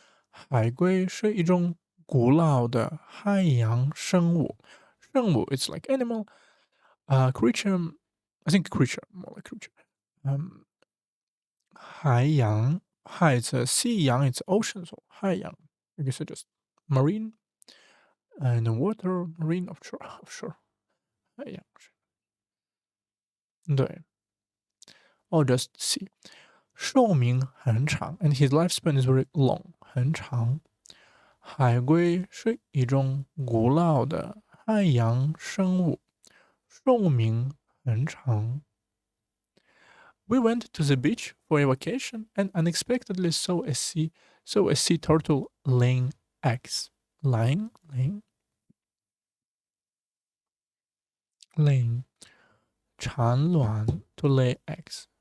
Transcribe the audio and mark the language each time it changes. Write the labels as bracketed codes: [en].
[zh] 海龟是一种古老的海洋生物。 [en] 生物 it's like animal。 creature I think creature more like creature。海洋海 it's a sea 洋 it's ocean so 海洋 I guess it's just marine and water marine offshore 海洋对 or just sea 寿命很长 and his lifespan is very long 很长。 [zh] 海龟是一种古老的海洋生物，寿命很长。 [en] We went to the beach for a vacation and unexpectedly saw a sea turtle laying eggs. Laying? Laying. 产卵 to lay eggs.